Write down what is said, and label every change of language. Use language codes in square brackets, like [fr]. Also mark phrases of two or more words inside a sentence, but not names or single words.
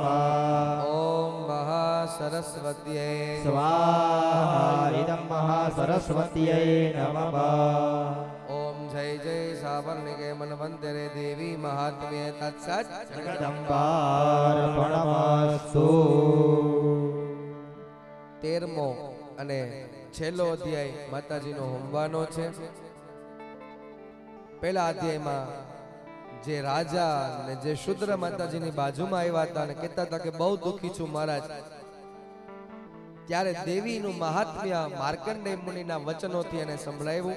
[sa] ॐ महासरस्वत्यै स्वाहा इदं महासरस्वत्यै नमः ॐ जय जय सावर्णिके मनवन्तरे देवी महात्म्ये तत्सत् जगदम्बार्पणमस्तु [gu] 13મો અને છેલ્લો અધ્યાય માતાજીનો હોમવાનો છે. પહેલા અધ્યાયમાં જે રાજા ને જે શુદ્ર માતાજીની બાજુમાં આવ્યા હતા અને કહેતા હતા કે બહુ દુઃખી છું મહારાજ, ત્યારે દેવીનું મહાત્મ્ય માર્કંડેય મુનિના વચનોથી એને સંભળાવ્યું.